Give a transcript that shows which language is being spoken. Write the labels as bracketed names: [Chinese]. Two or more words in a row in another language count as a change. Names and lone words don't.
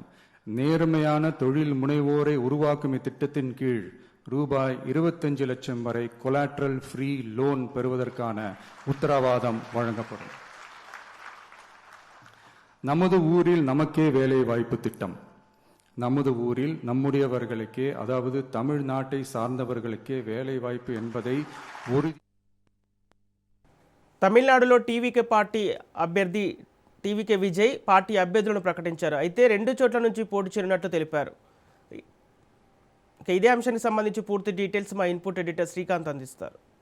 [Tamil] நேர்மையான தொழில் முனைவோரை உருவாக்கும் இத்திட்டத்தின் கீழ் ரூபாய் 25 லட்சம் வரை [English] collateral free loan [Tamil] பெறுவதற்கான உத்தரவாதம் வழங்கப்படும். நமது ஊரில் நமக்கே வேலை வாய்ப்பு திட்டம். நமது ஊரில் நம்முடையவர்களுக்கே, அதாவது தமிழ்நாட்டை சார்ந்தவர்களுக்கே வேலை వాய்పు என்பதை [Telugu] తమిళనాడులో టీవీకే పార్టీ అభ్యర్థి టీవీకే విజయ్ పార్టీ అభ్యర్థులను ప్రకటించారు. అయితే 2 చోట్ల నుంచి పోటీ చేరినట్టు తెలిపారు. ఇదే అంశానికి సంబంధించి పూర్తి డీటెయిల్స్ మా [English] input editor [Telugu] శ్రీకాంత్ అందిస్తారు.